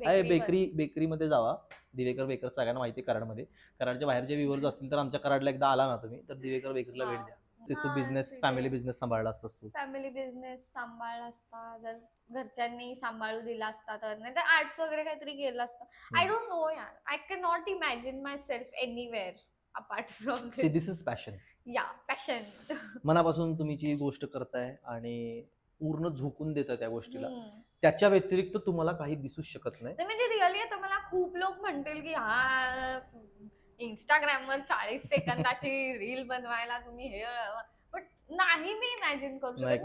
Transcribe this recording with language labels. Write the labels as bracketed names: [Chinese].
[Marathi] बेकरीमध्ये जावा. दिवेकर बेकर सगळ्यांना माहिती आहे कराडमध्ये. कराडच्या बाहेरचे व्ह्यूअर्स असतील तर आमच्या कराडला एकदा आला ना तुम्ही, तर दिवेकर बेकरीला भेट द्या. तू बिझनेस, फॅमिली बिझनेस सांभाळला असतास तू. फॅमिली बिझनेस सांभाळला असता जर घरच्यांनी सांभाळू दिला असता तर. नाही तर आर्ट्स वगैरे काहीतरी केलं असतं. [English] I don't know यार, I can not imagine my self anywhere apart from this is passion. Passion. [Marathi] मनापासून तुम्ही जी गोष्ट करताय आणि पूर्ण झोकून देताय त्या गोष्टीला, त्याच्या व्यतिरिक्त तुम्हाला काही दिसूच शकत नाही. म्हणजे रिअली आता मला खूप लोक म्हणतील की हा इंस्टाग्रामवर 40 सेकंदाची रील बनवायला तुम्ही हे, बट नाही मी इमॅजिन करू शकत.